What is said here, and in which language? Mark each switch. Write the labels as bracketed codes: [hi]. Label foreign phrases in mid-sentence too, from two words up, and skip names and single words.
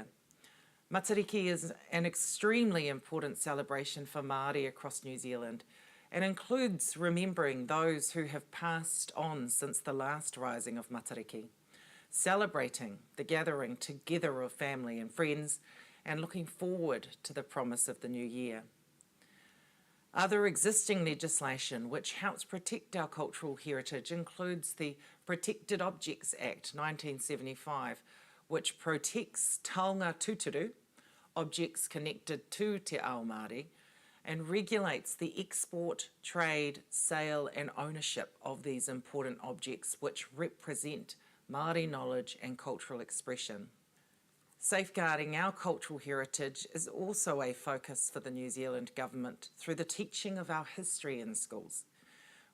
[en] Matariki is an extremely important celebration for Māori across New Zealand and includes remembering those who have passed on since the last rising of Matariki, celebrating the gathering together of family and friends, and looking forward to the promise of the new year. Other existing legislation which helps protect our cultural heritage includes the Protected Objects Act 1975, which protects [mi] taonga tūturu, [en] objects connected to [mi] Te Ao Māori, [en] and regulates the export, trade, sale and ownership of these important objects which represent Māori knowledge and cultural expression. Safeguarding our cultural heritage is also a focus for the New Zealand government through the teaching of our history in schools.